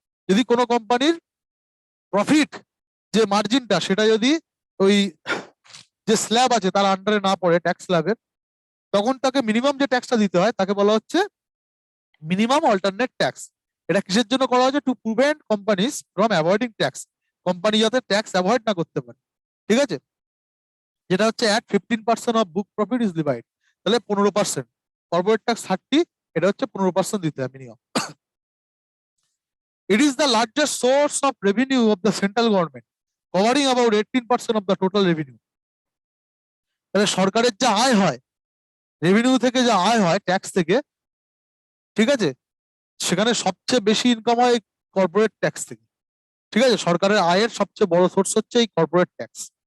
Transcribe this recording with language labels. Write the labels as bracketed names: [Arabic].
[Bangla] যদি কোনো কোম্পানির প্রফিট যে মার্জিনটা, সেটা যদি ওই যে স্ল্যাব আছে তার আন্ডারে না পড়ে, ট্যাক্স স্ল্যাবের, তখন তাকে মিনিমাম যে ট্যাক্সটা দিতে হয় তাকে বলা হচ্ছে মিনিমাম অল্টারনেট ট্যাক্স। এটা কিসের জন্য করা হয়েছে? [English] to prevent companies from avoiding tax, [Bangla] company যাতে ট্যাক্স অ্যাভয়েড না করতে পারে। ঠিক আছে? যেটা হচ্ছে [English] At 15% of book profit is levied. [Bangla] তাহলে 15%, কর্পোরেট ট্যাক্স 30, এটা হচ্ছে 15% দিতে হয় minimum. [English] It is the largest source of revenue of the central government, covering about 18% of the total revenue. [Bangla] তাহলে সরকারের যা আয় হয়, রেভিনিউ থেকে যা আয় হয় ট্যাক্স থেকে, ঠিক আছে, সেখানে সবচেয়ে বেশি ইনকাম হয় কর্পোরেট ট্যাক্স থেকে। ঠিক আছে? সরকারের আয়ের সবচেয়ে বড় সোর্স হচ্ছে এই কর্পোরেট ট্যাক্স।